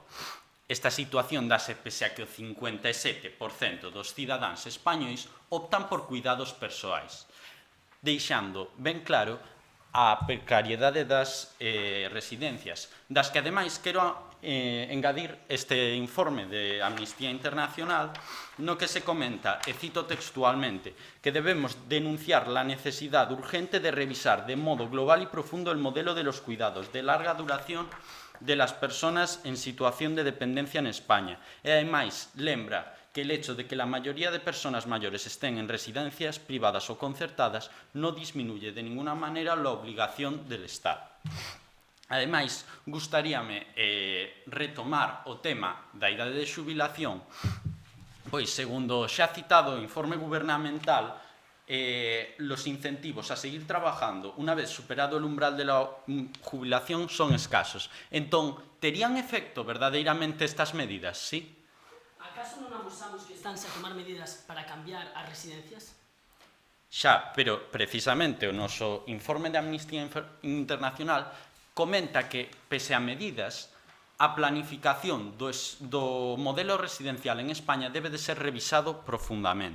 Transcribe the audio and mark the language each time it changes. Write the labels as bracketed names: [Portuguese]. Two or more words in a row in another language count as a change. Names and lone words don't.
[Galician] Esta situación dase pese a que o 57% dos cidadáns españois optan por cuidados persoais, deixando ben claro a precariedade das residencias, das que ademais quero engadir este informe de Amnistía Internacional no que se comenta, e cito textualmente, que [Spanish] debemos denunciar la necesidad urgente de revisar de modo global y profundo el modelo de los cuidados de larga duración de las personas en situación de dependencia en España. [Galician] E ademais, lembra que [Spanish] el hecho de que la mayoría de personas mayores estén en residencias privadas o concertadas no disminuye de ninguna manera la obligación del Estado. [Galician] Ademais, gustaríame retomar o tema da idade de xubilación, pois, segundo xa citado o informe gubernamental, [Spanish] los incentivos a seguir trabajando una vez superado el umbral de la jubilación son escasos. [Galician] Entón, terían efecto verdadeiramente estas medidas, sí? Acaso non amosamos que estánse a tomar medidas para cambiar as residencias? Xa, pero precisamente o noso informe de Amnistía Internacional comenta que, pese a medidas, a planificación do modelo residencial en España debe de ser revisado profundamente.